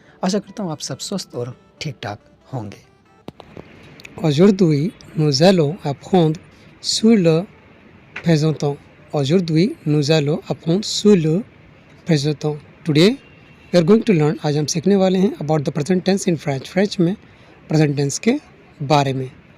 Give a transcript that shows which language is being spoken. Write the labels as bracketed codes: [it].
[hi] आशा करता हूँ आप सब स्वस्थ और ठीक ठाक होंगे. [fr] Aujourd'hui, nous allons apprendre sur le présent temps. Aujourd'hui, nous allons apprendre sur le présent temps. [en] Today, we are going to learn. [hi] आज हम सीखने वाले हैं [en] about the present tense in French. [hi] French में present tense के बारे में.